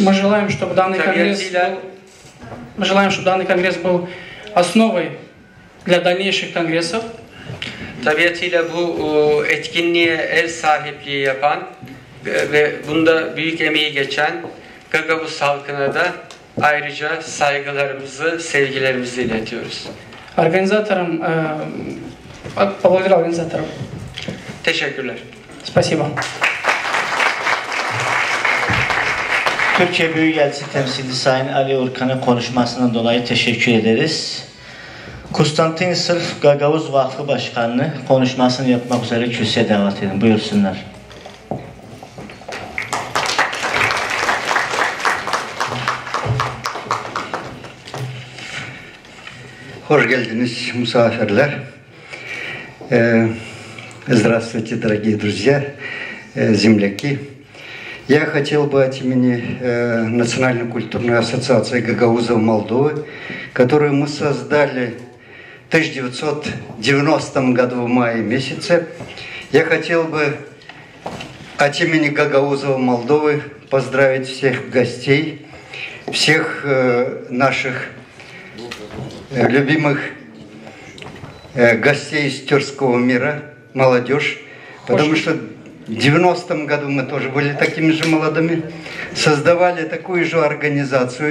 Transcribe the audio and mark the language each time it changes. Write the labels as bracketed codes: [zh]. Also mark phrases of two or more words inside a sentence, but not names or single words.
[ru] Мы желаем, чтобы данный конгресс был основой для дальнейших конгрессов. [tr] Tabiatıyla bu etkinliğe ev sahipliği yapan ve bunda büyük emeği geçen Gagavuz halkına da ayrıca saygılarımızı, sevgilerimizi iletiyoruz. [ru] Организаторам, поблагодарил организаторам. [tr] Teşekkürler. [ru] Спасибо. [tr] Türkiye Büyükelçisi temsilcisi Sayın Ali Urkan'ın konuşmasından dolayı teşekkür ederiz. Konstantin Sırf Gagavuz Vakfı Başkanı'nı konuşmasını yapmak üzere kürsüye davet edin. Buyursunlar. Hoş geldiniz misafirler. [ru] Здравствуйте, дорогие друзья, земляки. Я хотел бы от имени Национальной культурной ассоциации гагаузов Молдовы, которую мы создали в 1990 году в мае месяце, я хотел бы от имени гагаузов Молдовы поздравить всех гостей, всех наших любимых гостей из тюркского мира, молодежь, потому что в 90-м году мы тоже были такими же молодыми, создавали такую же организацию.